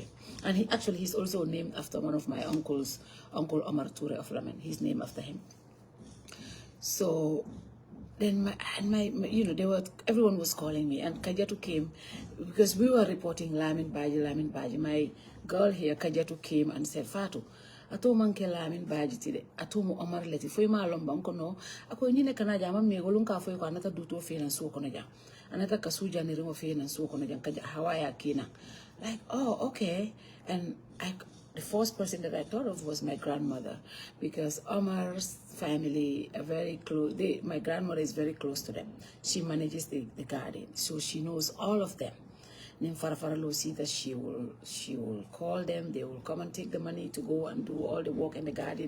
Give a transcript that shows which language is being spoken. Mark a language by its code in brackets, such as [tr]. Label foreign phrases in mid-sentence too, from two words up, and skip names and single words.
[en] And he's also named after one of my uncles, Uncle Omar Ture of Laman. He's named after him. So then everyone was calling me, and Kajatu came because we were reporting Lamin Badjie. My girl here, Kajatu, came and said, Fatu, [man] ato manke Lamin Badjie tide, ato mo Omar leti, foi ma lomba nko no, ako nyine kana jama megolunka foi ko anata duto fe na suko na jam. Anata kasuja ni rimo fe na suko na jam kaja hawaya kina. [en] Like, oh, okay. And the first person that I thought of was my grandmother, because Omar's family are very close. My grandmother is very close to them. She manages the garden, so she knows all of them. Nim Farafaralo see that she will call them, they will come and take the money to go and do all the work in the garden.